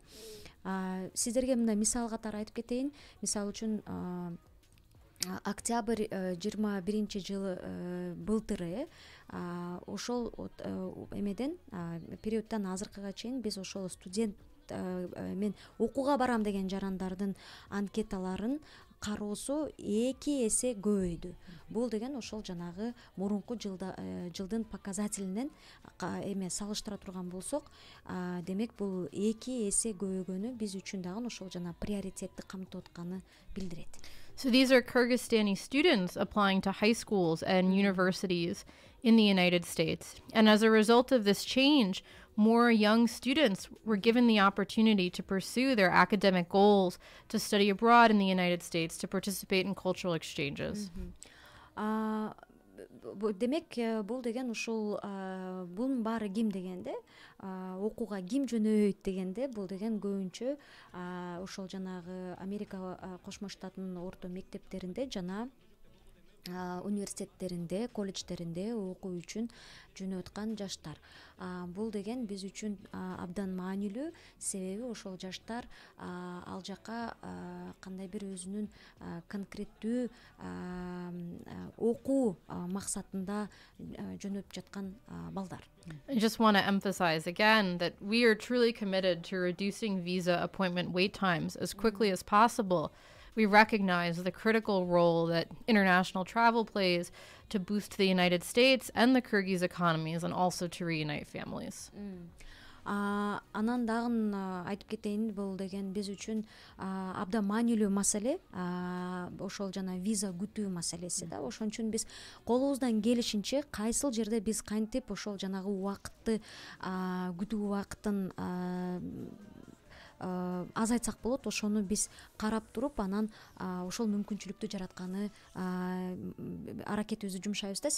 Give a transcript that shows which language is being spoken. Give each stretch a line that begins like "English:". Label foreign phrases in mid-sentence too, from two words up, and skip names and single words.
Kyrgyz: Сиздерге мындай мисал катары айтып кетейин. Мисал үчүн октябрь 21 жылы былтыры ошол эмеден периодтан азыркыга чейин биз ошол студент мен окууга барам деген жарандардын анкеталарын кароосу 2 эсе көбөйдү. Бул деген ошол жанагы мурунку жылдын показателинен эме салыштыра турган болсок, демек бул 2 эсе көбөйгөнү биз үчүн дагы ошол жана приоритетти камтып атканы билдирет.
English: So these are Kyrgyzstani students applying to high schools and universities in the United States. And as a result of this change, more young students were given the opportunity to pursue their academic goals, to study abroad in the United States, to participate in cultural exchanges.
Kyrgyz: Демек, бул деген ушул бунун баары ким дегенде, окууга ким жөнөйт дегенде, бул деген көбүнчө ошол жанагы Америка Кошмо Штатынын орто мектептеринде жана университеттеринде, колледждеринде окуу үчүн жөнөп аткан жаштар. Бул деген биз үчүн абдан маанилүү, себеби ошол жаштар ал жака кандай бир өзүнүн конкреттүү окуу максатында жөнөп жаткан балдар.
English: I just want to emphasize again that we are truly committed to reducing visa appointment wait times as quickly as possible. We recognize the critical role that international travel plays to boost the United States and the Kyrgyz economies, and also to reunite families.
Kyrgyz: Анан дагы айтып кетейин, бул деген биз үчүн абдан маанилүү маселе, ошол жана виза күтүү маселеси да. Ошон үчүн биз колубуздан келишинче кайсыл жерде биз кантип ошол жанагы убакытты күтүү убакытын азайтсак болот, ошону биз карап туруп, анан ошол мүмкүнчүлүктү жаратканы аракетибизди жумшайбыз да.